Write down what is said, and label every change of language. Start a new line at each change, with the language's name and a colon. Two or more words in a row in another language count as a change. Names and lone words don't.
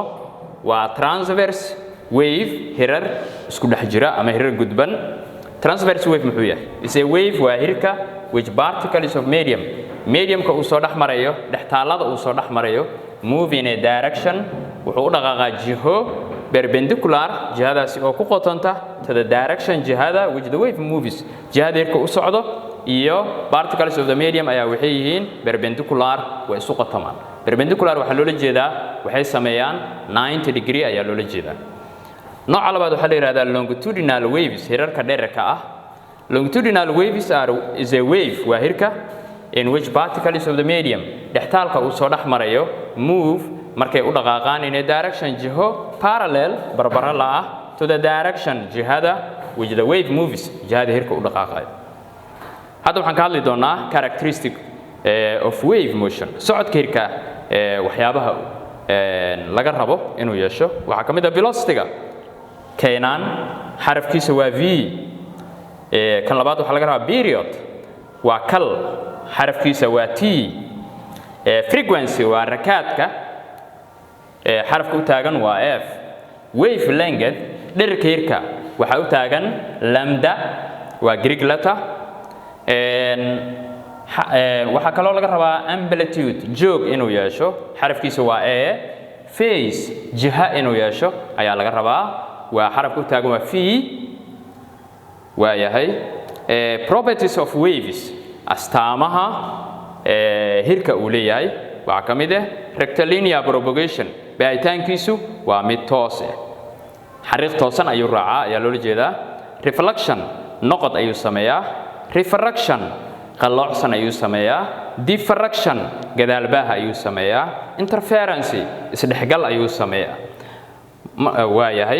Somali: waa
English: transverse wave
Somali: hirar isku dhex jira ama hirar gudban
English: transverse wave
Somali: muxuu yahay
English: is a wave
Somali: waa hirka
English: which particles of
Somali: mediumka uu soo dhaxmarayo dhextaalada uu soo dhaxmarayo
English: move in a direction
Somali: wuxuu u dhaqaaqaa jiho perpendicular jihadaasi oo ku qotonta
English: to the
Somali: direction jihada
English: which the wave moves
Somali: jihada hirka u socdo iyo
English: particles of the medium
Somali: ayaa waxay yihiin perpendicular way isu qotamaan perpendicular waxa loola jeedaa waxay sameeyaan 90 degree ayaa loola jeedaa nooca labaad waxaa la yiraahdaa
English: longitudinal waves
Somali: hirarka dheerka ah
English: longitudinal waves is a wave
Somali: waa hirka
English: in which particles of the medium
Somali: dhextaalka uu soo dhaxmarayo
English: move
Somali: markay u dhaqaaqaan
English: in a direction jiho parallel
Somali: barbara la ah
English: to the direction jihada which the wave
Somali: moves jihada hirka u dhaqaaqayo hadda waxaan ka hadli doonaa
English: characteristic of wave motion
Somali: socodka hirka waxyaabaha laga rabo inuu yeesho waxa kamid ah velocity-ga keenan xarafkiisa waa v kan labaad waxa laga rabaa period waa kal xarafkiisa waa t frequency waa rakaadka xarafka u taagan waa f
English: wave length
Somali: dhererka hirka waxa u taagan lambda waa
English: Greek letter
Somali: waxa kaloo laga rabaa amplitude joog inuu yeesho xarafkiisa waa a phase jiha inuu yeesho ayaa laga rabaa waa xarafka u taagan waa v waa yahay
English: properties of waves
Somali: astaamaha hirka uu leeyahay waxa kamid ah
English: rectilinear propagation
Somali: baahitaankiisu waa mid toos ah xariiq toosan ayuu raacaa ayaa loo jeedaa reflection noqod ayuu sameeyaa refraction qalloocsan ayuu sameeyaa diffraction gadaalbaha ayuu sameeyaa interference isdhexgal ayuu sameeyaa waa yahay